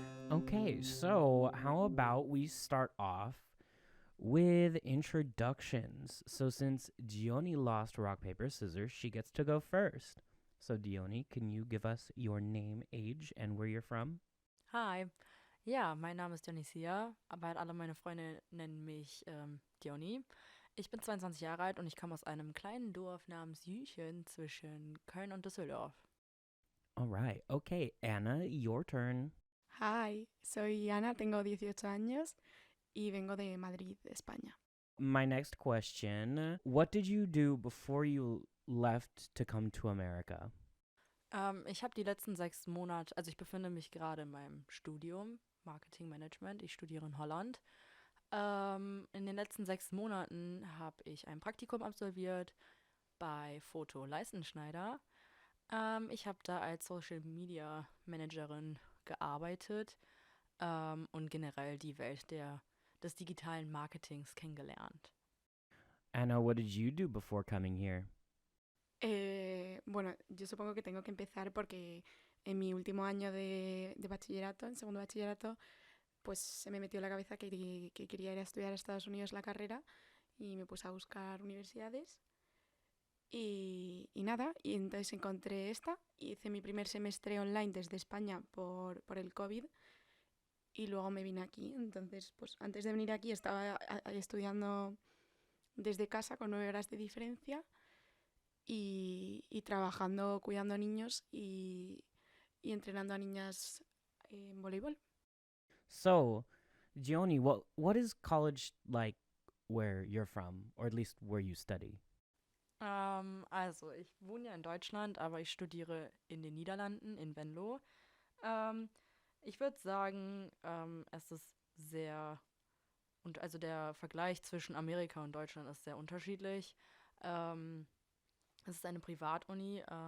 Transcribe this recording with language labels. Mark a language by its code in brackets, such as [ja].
[en] Okay, so how about we start off with introductions. So since Diony lost rock, paper, scissors, she gets to go first. So Diony, can you give us your name, age, and where you're from? Hi. [de] Ja, mein Name ist Dionysia, aber alle meine Freunde nennen mich Diony. Ich bin 22 Jahre alt und ich komme aus einem kleinen Dorf namens Jüchen zwischen Köln und Düsseldorf. [en] All right. Okay, Anna, your turn. [es] Hi, soy Ana, tengo 18 años y vengo de Madrid, España. [en] My next question, what did you do before you left to come to America? [de] Ich habe die letzten 6 Monate, also ich befinde mich gerade in meinem Studium, Marketing Management. Ich studiere in Holland. In den letzten 6 Monaten habe ich ein Praktikum absolviert bei Foto Leistenschneider. Ich habe da als Social Media Managerin gearbeitet und generell die Welt des digitalen Marketings kennengelernt. [en] Anna, what did you do before coming here? [es] Bueno, yo supongo que tengo que empezar porque en mi último año de bachillerato, en segundo bachillerato, pues se me metió en la cabeza que quería ir a estudiar a Estados Unidos la carrera y me puse a buscar universidades y nada, y entonces encontré esta y hice mi primer semestre online desde España por el COVID y luego me vine aquí. Entonces, pues antes de venir aquí estaba estudiando desde casa con 9 horas de diferencia y trabajando, cuidando a niños y entrenando a niñas en voleibol. [en] So, Diony, what is college like where you're from, or at least where you study? [de] Also, ich wohne ja in Deutschland, aber ich studiere in den Niederlanden, in Venlo. Ich würde sagen, es ist und also der Vergleich zwischen Amerika und Deutschland ist sehr unterschiedlich. Es ist eine Privatuni.